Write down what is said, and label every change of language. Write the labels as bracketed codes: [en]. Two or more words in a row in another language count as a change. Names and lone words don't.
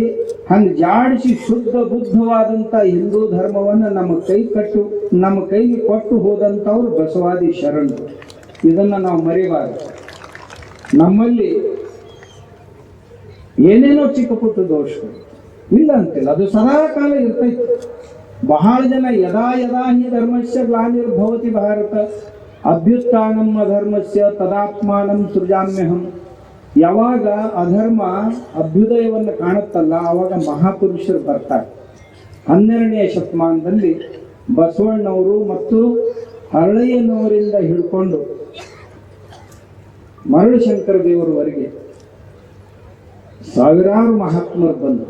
[kn] ಹಂಗೆ ಜಾಡಿಸಿ ಶುದ್ಧ ಬುದ್ಧವಾದಂಥ ಹಿಂದೂ ಧರ್ಮವನ್ನು ನಮ್ಮ ಕೈಗೆ ಕೊಟ್ಟು ಹೋದಂಥವ್ರು ಬಸವಾದಿ ಶರಣರು. ಇದನ್ನು ನಾವು ಮರಿಬಾರದು. ನಮ್ಮಲ್ಲಿ ಏನೇನೋ ಚಿಕ್ಕ ಪುಟ್ಟ ದೋಷಗಳು ಇಲ್ಲ ಅಂತಿಲ್ಲ, ಅದು ಸದಾ ಕಾಲ ಇರ್ತೈತಿ. ಬಹಳ ಜನ [sa] ಯದಾ ಯದಾ ಹಿ ಧರ್ಮಸ್ಯ ಗ್ಲಾನಿರ್ಭವತಿ ಭಾರತ ಅಭ್ಯುತ್ಥಾನಂ ಧರ್ಮಸ್ಯ ತದಾತ್ಮಾನಂ ಸೃಜಾಮ್ಯಹಂ. [kn] ಯಾವಾಗ ಅಧರ್ಮ ಅಭ್ಯುದಯವನ್ನು ಕಾಣುತ್ತಲ್ಲ ಆವಾಗ ಮಹಾಪುರುಷರು ಬರ್ತಾರೆ. 12ನೇ ಶತಮಾನದಲ್ಲಿ ಬಸವಣ್ಣವರು ಮತ್ತು ಹರಳಯ್ಯನವರಿಂದ ಹಿಡ್ಕೊಂಡು ಮರಳಶಂಕರ ದೇವರವರೆಗೆ ಸಾವಿರಾರು ಮಹಾತ್ಮರು ಬಂದರು.